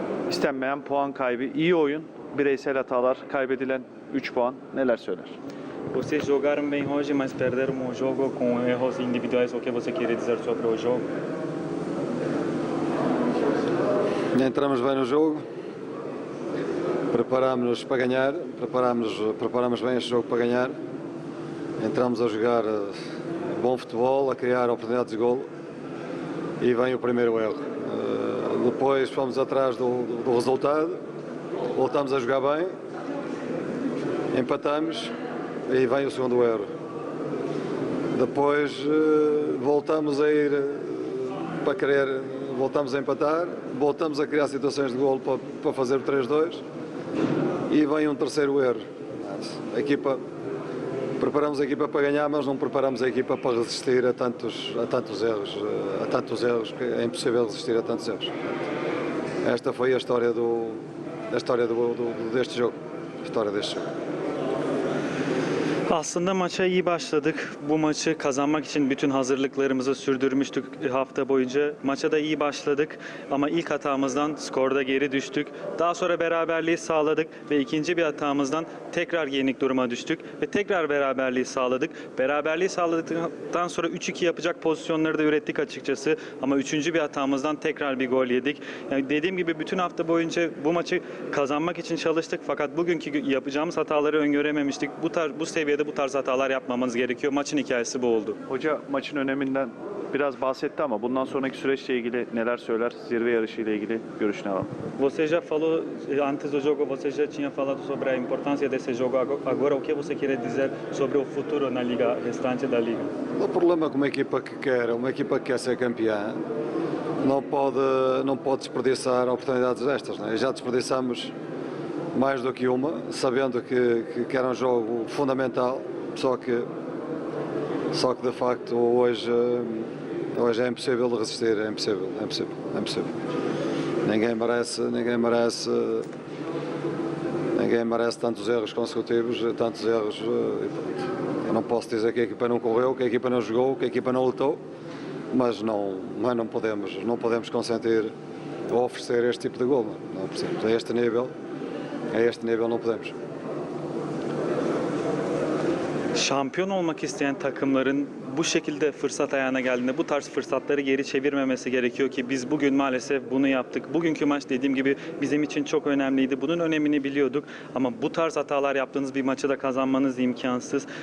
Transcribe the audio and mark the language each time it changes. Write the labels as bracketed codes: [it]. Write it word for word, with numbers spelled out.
[tr] İstenmeyen puan kaybı, iyi oyun, bireysel hatalar, kaybedilen üç puan, neler söyler? [pt] Vocês jogaram bem hoje, mas perderam o jogo com erros individuais. O que você queria dizer sobre o jogo? Entramos bem no jogo, preparámos-nos para ganhar, preparámos, preparámos bem este jogo para ganhar, entramos a jogar bom futebol, a criar oportunidades de golo e vem o primeiro erro. Depois fomos atrás do, do resultado, voltamos a jogar bem, empatamos e vem o segundo erro. Depois voltamos a ir para querer, voltamos a empatar, voltamos a criar situações de golo para, para fazer o três dois e vem um terceiro erro. A equipa, preparamos a equipa para ganhar, mas não preparamos a equipa para resistir a tantos, a tantos erros, a tantos erros que é impossível resistir a tantos erros. Esta foi a história do, a história do, do, deste jogo, a história deste jogo. [tr] Aslında maça iyi başladık. Bu maçı kazanmak için bütün hazırlıklarımızı sürdürmüştük hafta boyunca. Maça da iyi başladık ama ilk hatamızdan skorda geri düştük. Daha sonra beraberliği sağladık ve ikinci bir hatamızdan tekrar yenik duruma düştük ve tekrar beraberliği sağladık. Beraberliği sağladıktan sonra üç iki yapacak pozisyonları da ürettik açıkçası ama üçüncü bir hatamızdan tekrar bir gol yedik. Yani dediğim gibi bütün hafta boyunca bu maçı kazanmak için çalıştık fakat bugünkü yapacağımız hataları öngörememiştik. Bu tar- bu seviye bu tarz hatalar yapmamanız gerekiyor. Maçın hikayesi bu oldu. Hoca maçın öneminden biraz bahsetti ama bundan sonraki süreçle ilgili neler söyler? Zirve yarışı ile ilgili görüşünü alalım. [pt] Você já falou antes do jogo, você já tinha falado sobre a importância desse jogo. Agora, o que você queria dizer sobre o futuro na liga restante da liga? O problema com uma equipa que quer, uma equipa que quer ser campeã, não pode não pode desperdiçar oportunidades destas, né? Já desperdiçamos mais do que uma, sabendo que, que, que era um jogo fundamental, só que, só que de facto hoje, hoje é impossível de resistir, é impossível, é impossível, é impossível. Ninguém merece, ninguém merece, ninguém merece tantos erros consecutivos, tantos erros, eu não posso dizer que a equipa não correu, que a equipa não jogou, que a equipa não lutou, mas não, mas não podemos, não podemos consentir ou oferecer este tipo de gol, não percebemos, a este nível. A este nivel não podemos. [tr] Şampiyon olmak isteyen takımların bu şekilde fırsat ayağına geldiğinde bu tarz fırsatları geri çevirmemesi gerekiyor ki biz bugün maalesef bunu yaptık. Bugünkü maç dediğim gibi bizim için çok önemliydi. Bunun önemini biliyorduk ama bu tarz hatalar yaptığınız bir maçı da kazanmanız imkansız.